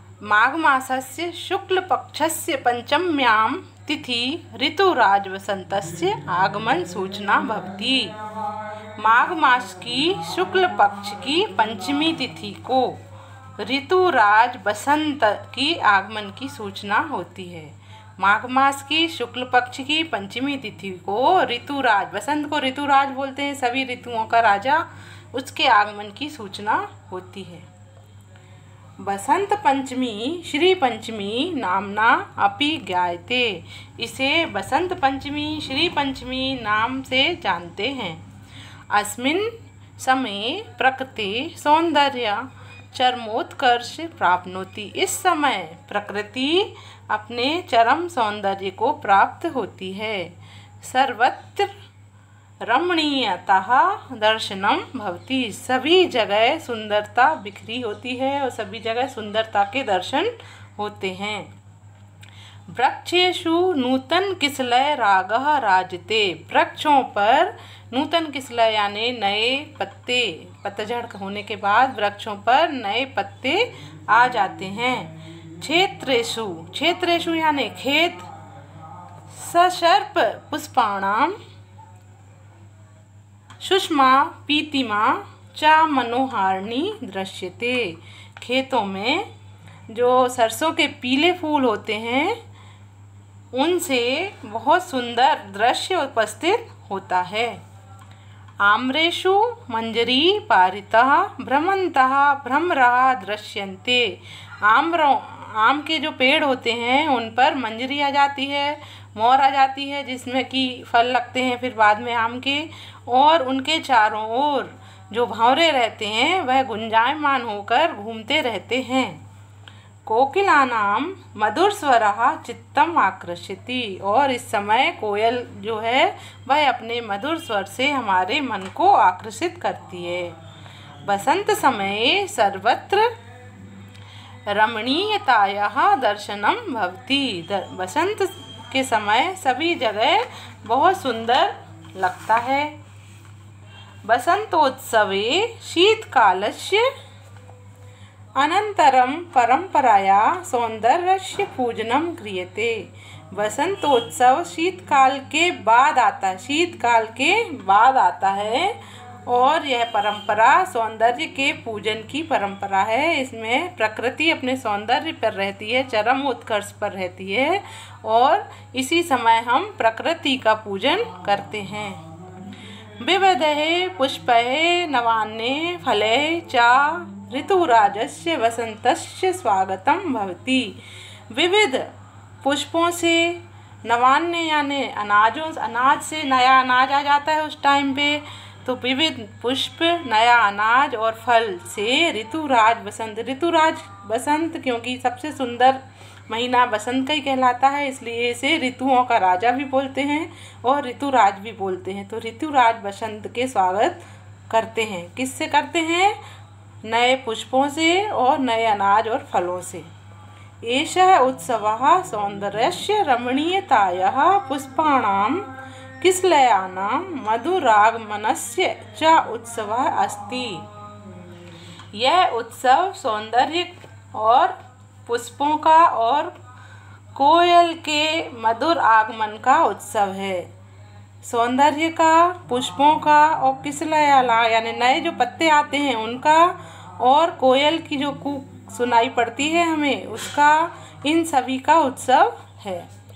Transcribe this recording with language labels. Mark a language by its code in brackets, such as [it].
[sa] माघमासस्य शुक्लपक्षस्य पंचम्यां तिथि ऋतुराज वसन्तस्य आगमन सूचना भवति। [hi] माघ मास की शुक्ल पक्ष की पंचमी तिथि को ऋतुराज बसंत की आगमन की सूचना होती है। माघ मास की शुक्ल पक्ष की पंचमी तिथि को ऋतुराज, बसंत को ऋतुराज बोलते हैं, सभी ऋतुओं का राजा, उसके आगमन की सूचना होती है। [sa] बसंत पंचमी श्री पंचमी नामना अपि ज्ञायते। [hi] इसे बसंत पंचमी, श्री पंचमी नाम से जानते हैं। [sa] अस्मिन् समये प्रकृति सौंदर्य चरमोत्कर्ष प्राप्नोति। [hi] इस समय प्रकृति अपने चरम सौंदर्य को प्राप्त होती है। [sa] सर्वत्र रमणीयता दर्शनम भवति। [hi] सभी जगह सुंदरता बिखरी होती है और सभी जगह सुंदरता के दर्शन होते हैं। [sa] वृक्षेषु नूतन किसलय रागः राजते। [hi] वृक्षों पर नूतन किसलय यानी नए पत्ते, पतझड़ होने के बाद वृक्षों पर नए पत्ते आ जाते हैं। [sa] क्षेत्रेषु, क्षेत्रेषु [hi] यानी खेत, [sa] सशर्प पुष्पाणाम सुषमा पीतिमा च मनोहारिणी दृश्यते। [hi] खेतों में जो सरसों के पीले फूल होते हैं उनसे बहुत सुंदर दृश्य उपस्थित होता है। [sa] आम्रेषु मंजरी पारितः भ्रमन्तः भ्रमरः दृश्यन्ते। [hi] आम के जो पेड़ होते हैं उन पर मंजरी आ जाती है, मोर आ जाती है, जिसमें कि फल लगते हैं फिर बाद में आम के, और उनके चारों ओर जो भंवरे रहते हैं वह गुंजायमान होकर घूमते रहते हैं। [sa] कोकिलानां मधुर स्वरः चित्तम आकर्षति। [hi] और इस समय कोयल जो है वह अपने मधुर स्वर से हमारे मन को आकर्षित करती है। [sa] बसंत समय सर्वत्र रमणीयतायाः दर्शनम भवति। [hi] बसंत के समय सभी जगह बहुत सुंदर लगता है। [sa] बसंतोत्सवे शीतकालस्य अनंतरम परंपराया सौंदर्यस्य पूजनम क्रियते। [hi] बसंतोत्सव शीतकाल के बाद आता है, शीतकाल के बाद आता है और यह परंपरा सौंदर्य के पूजन की परंपरा है। इसमें प्रकृति अपने सौंदर्य पर रहती है, चरम उत्कर्ष पर रहती है और इसी समय हम प्रकृति का पूजन करते हैं। [sa] विविधे पुष्पे नवान्ये फले च ऋतुराजस्य वसंतस्य स्वागतम भवति। [hi] विविध पुष्पों से, नवान्य यानी अनाजों, अनाज से नया अनाज आ जाता है उस टाइम पे, तो विविध पुष्प, नया अनाज और फल से ऋतुराज बसंत। ऋतुराज बसंत क्योंकि सबसे सुंदर महीना बसंत का ही कहलाता है, इसलिए इसे ऋतुओं का राजा भी बोलते हैं और ऋतुराज भी बोलते हैं। तो ऋतुराज बसंत के स्वागत करते हैं। किससे करते हैं? नए पुष्पों से और नए अनाज और फलों से। [sa] एषः उत्सवः सौन्दर्यस्य रमणीयतायाः पुष्पाणां किसलयानां मधुरागमनस्य च उत्सवः अस्ति। [hi] यह उत्सव सौंदर्य और पुष्पों का और कोयल के मधुर आगमन का उत्सव है। सौंदर्य का, पुष्पों का और किसलयाला यानी नए जो पत्ते आते हैं उनका, और कोयल की जो कूक सुनाई पड़ती है हमें उसका, इन सभी का उत्सव है।